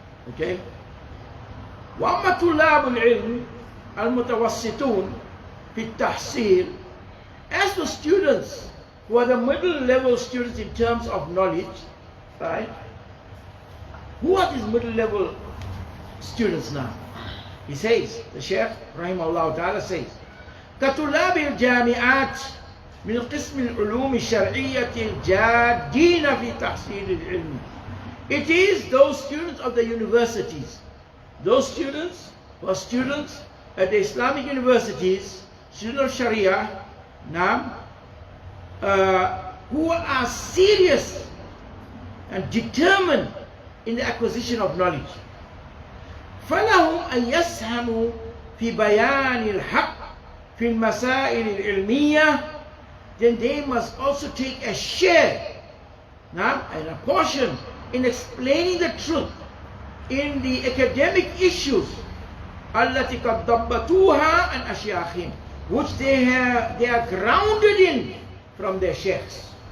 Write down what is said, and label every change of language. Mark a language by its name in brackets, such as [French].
[Arabic] Okay? وَأَمَّا طُلَّابُ الْعِلْمِ الْمُتَوَسِّطُونَ فِي التَّحْصِيلِ. [English] As for students who are the middle level students in terms of knowledge, right? Who are these middle level students now? He says, the Shaykh Rahimahullah Ta'ala says, [Arabic] كطلاب الجامعات من قسم العلوم الشرعية الجادين في تحصيل العلم. [English] It is those students of the universities, those students who are students at the Islamic universities, students of Sharia, who are serious and determined in the acquisition of knowledge. [Arabic] فلهم أن يسهموا في بيان الحق في المسائل العلمية. [English] Then they must also take a share and a portion in explaining the truth in the academic issues [Arabic] التي قد ضبطوها عن أشياخهم, [English] which they are grounded in from their sheikhs.